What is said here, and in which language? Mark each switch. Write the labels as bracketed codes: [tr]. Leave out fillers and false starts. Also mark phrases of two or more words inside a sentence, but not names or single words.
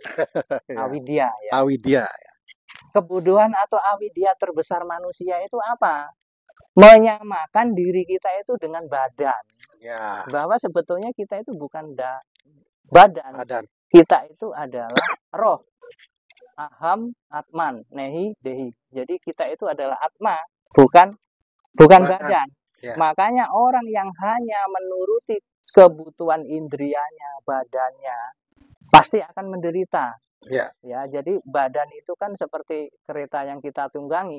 [id] Awidya ya. Awidya. Kebodohan atau awidya terbesar manusia itu apa? Menyamakan diri kita itu dengan badan. Ya. Bahwa sebetulnya kita itu bukan badan. Kita itu adalah roh. [sa] अहम्, आत्मन्, नेहि, देहि. [id] Jadi kita itu adalah atma, bukan badan. Ya. Makanya orang yang hanya menuruti kebutuhan indrianya, badannya, pasti akan menderita. Ya, jadi badan itu kan seperti kereta yang kita tunggangi.